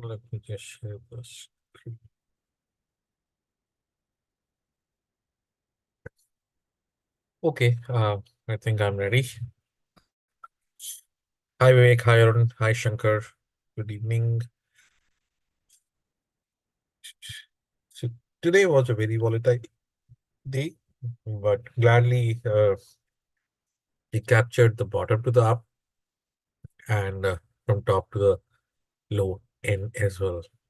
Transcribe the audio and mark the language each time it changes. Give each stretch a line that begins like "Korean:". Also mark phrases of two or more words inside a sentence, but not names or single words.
English: Let me just share this. Okay. I think I'm ready. Hi, Vivek. Hi, Arun. Hi, Shankar. Good evening. So today was a very volatile day, but gladly we captured the bottom to the up and from top to the low end as well.